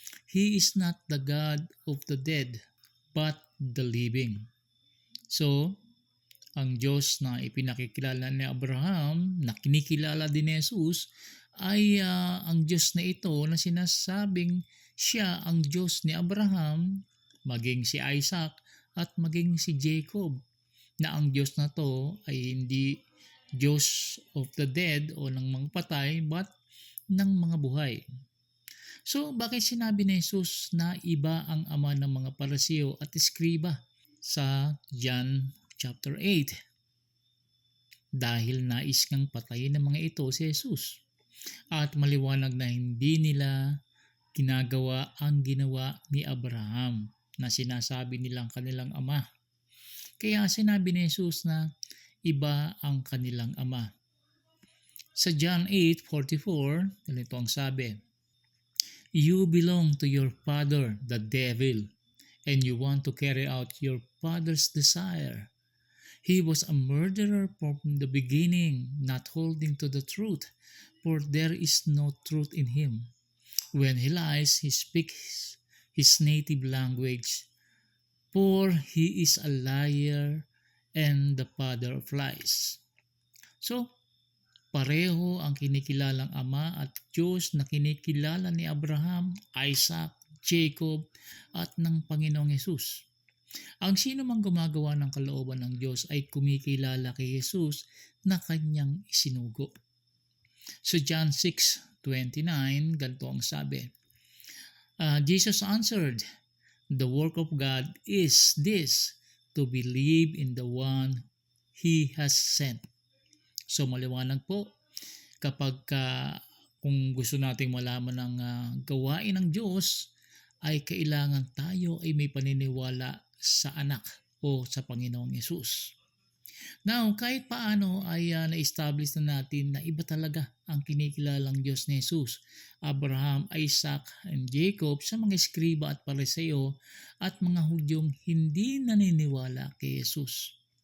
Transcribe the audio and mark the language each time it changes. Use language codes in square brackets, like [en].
[en] He is not the God of the dead, but the living. [tl] So, ang Diyos na ipinakikilala ni Abraham, na kinikilala din ni Jesus, ay ang Diyos na ito na sinasabing siya ang Diyos ni Abraham, maging si Isaac, at maging si Jacob, na ang Diyos na to ay hindi Diyos [en] of the dead [tl] o ng mga patay, but ng mga buhay. So, bakit sinabi ni Jesus na iba ang ama ng mga Pariseo at Eskriba sa John chapter 8? Dahil nais ngang patayin ng mga ito si Jesus. At maliwanag na hindi nila ginagawa ang ginawa ni Abraham na sinasabi nilang kanilang ama. Kaya sinabi ni Jesus na iba ang kanilang ama. Sa John 8:44, ganito ang sabi, [en] You belong to your father, the devil, and you want to carry out your father's desire. He was a murderer from the beginning, not holding to the truth, for there is no truth in him. When he lies, he speaks his native language, for he is a liar and the father of lies. [tl] So, pareho ang kinikilalang Ama at Diyos na kinikilala ni Abraham, Isaac, Jacob at ng Panginoong Yesus. Ang sino mang gumagawa ng kalooban ng Diyos ay kumikilala kay Jesus na kanyang isinugo. So John 6:29, ganito ang sabi, [en] Jesus answered, The work of God is this, to believe in the one He has sent. [tl] So maliwanag po, kapag kung gusto nating malaman ang gawain ng Diyos, ay kailangan tayo ay may paniniwala sa anak o sa Panginoong Yesus. Now, kahit paano ay na-establish na natin na iba talaga ang kinikilalang Diyos ni Jesus, Abraham, Isaac, and Jacob sa mga Eskriba at Pariseo at mga Hudyong hindi naniniwala kay Jesus.